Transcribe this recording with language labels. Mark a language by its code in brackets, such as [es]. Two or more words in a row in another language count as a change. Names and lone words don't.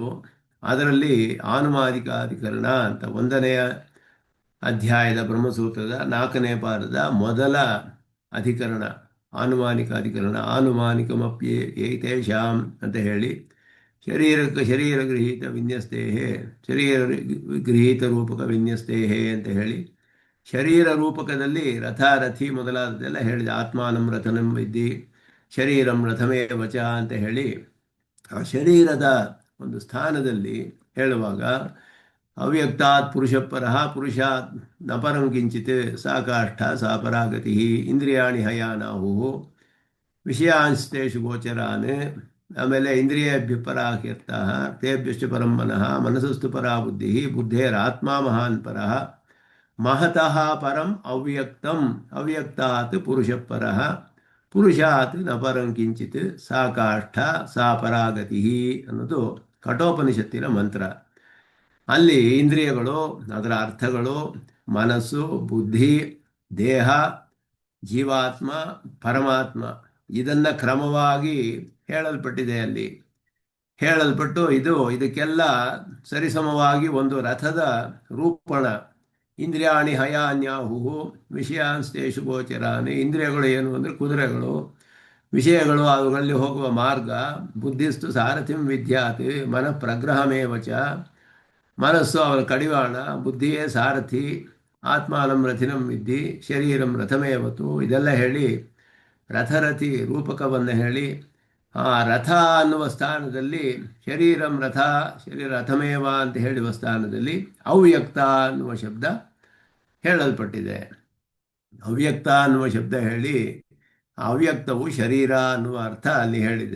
[kn] ಅದರಲ್ಲಿ ಆನುಮಾನಿಕಾಧಿಕರಣ ಅಂತ 1ನೇ ಅಧ್ಯಾಯದ ಬ್ರಹ್ಮಸೂತ್ರದ 4ನೇ ಪಾದದ ಮೊದಲ ಅಧಿಕರಣ ಆನುಮಾನಿಕಾಧಿಕರಣ. [sa] ಆನುಮಾನಿಕಮಪ್ಯೇ ಏತೇಷಾಂ [kn] ಅಂತ ಹೇಳಿ, [sa] ಶರೀರ ಗೃಹೀತ ವಿನ್ಯಸ್ತೇಹೇ, ಶರೀರ ಗೃಹೀತ ರೂಪಕ ವಿನ್ಯಸ್ತೇಹೇ [kn] ಅಂತ ಹೇಳಿ, ಶರೀರ ರೂಪಕದಲ್ಲಿ ರಥ ರಥಿ ಮೊದಲಾದದೆಲ್ಲ ಹೇಳಿದೆ. [sa] ಆತ್ಮಾನಂ ರಥನಂ ವಿದ್ಧಿ ಶರೀರಂ ರಥಮೇ ವಚ [kn] ಅಂತ ಹೇಳಿ ಆ ಶರೀರದ ಒಂದು ಸ್ಥಾನದಲ್ಲಿ ಹೇಳುವಾಗ [sa] ಅವ್ಯಕ್ತಾತ್ ಪುರುಷಪರಃ ಪುರುಷಾತ್ ನ ಪರಂ ಕಿಂಚಿತ್ ಸಾ ಕಾಷ್ಠ ಸಾ ಪರಾಗತಿ ಇಂದ್ರಿಯಾಣಿ ಹಯಾನಾಹು ವಿಷಯಾಂಸ್ತೇಷು ಗೋಚರಾನ್. ಆಮೇಲೆ ಇಂದ್ರಿಯೇಭ್ಯ ಪರಾಹ್ಯರ್ಥಃ ತೇಭ್ಯಶ್ಚ ಪರಂ ಮನಃ ಮನಸಸ್ತು ಪರಾ ಬುದ್ಧಿ ಬುದ್ಧೇರಾತ್ಮ ಮಹಾನ್ ಪರಃ ಮಹತಃ ಪರಂ ಅವ್ಯಕ್ತಂ ಅವ್ಯಕ್ತಾತ್ ಪುರುಷಃ ಪರಃ ಪುರುಷಾತ್ ನ ಪರಂ ಕಿಂಚಿತ್ ಸಾ ಕಾಷ್ಠ ಸಾ ಪರಾಗತಿ [kn] ಅನ್ನೋದು ಕಠೋಪನಿಷತ್ತಿನ ಮಂತ್ರ. ಅಲ್ಲಿ ಇಂದ್ರಿಯಗಳು, ಅದರ ಅರ್ಥಗಳು, ಮನಸ್ಸು, ಬುದ್ಧಿ, ದೇಹ, ಜೀವಾತ್ಮ, ಪರಮಾತ್ಮ ಇದನ್ನ ಕ್ರಮವಾಗಿ ಹೇಳಲ್ಪಟ್ಟಿದೆ. ಅಲ್ಲಿ ಹೇಳಲ್ಪಟ್ಟು ಇದಕ್ಕೆಲ್ಲ ಸರಿಸಮವಾಗಿ ಒಂದು ರಥದ ರೂಪಣ. [sa] ಇಂದ್ರಿಯಾಣಿ ಹಯಾನ್ಯಾಹು ವಿಷಯಾಂಸ್ತೇಷು ಗೋಚರಾನಿ. [kn] ಇಂದ್ರಿಯಗಳು ಏನು ಅಂದರೆ ಕುದುರೆಗಳು, ವಿಷಯಗಳು ಅವುಗಳಲ್ಲಿ ಹೋಗುವ ಮಾರ್ಗ. [sa] ಬುದ್ಧಿಸ್ತು ಸಾರಥಿಂ ವಿದ್ಯಾತ್ ಮನಃ ಪ್ರಗ್ರಹಮೇವಚ. [kn] ಮನಸ್ಸು ಅವನ ಕಡಿವಾಣ, ಬುದ್ಧಿಯೇ ಸಾರಥಿ. [sa] ಆತ್ಮಾನಂ ರಥಿನಂ ವಿದ್ಧಿ ಶರೀರಂ ರಥಮೇವತು. [kn] ಇದೆಲ್ಲ ಹೇಳಿ ರಥರಥಿ ರೂಪಕವನ್ನು ಹೇಳಿ ಆ ರಥ ಅನ್ನುವ ಸ್ಥಾನದಲ್ಲಿ [sa] ಶರೀರಂ ರಥ ಶರೀರ ರಥಮೇವ [kn] ಅಂತ ಹೇಳುವ ಸ್ಥಾನದಲ್ಲಿ ಅವ್ಯಕ್ತ ಅನ್ನುವ ಶಬ್ದ ಹೇಳಲ್ಪಟ್ಟಿದೆ. ಅವ್ಯಕ್ತ ಅನ್ನುವ ಶಬ್ದ ಹೇಳಿ ಅವ್ಯಕ್ತವು ಶರೀರ ಅನ್ನುವ ಅರ್ಥ ಅಲ್ಲಿ ಹೇಳಿದೆ.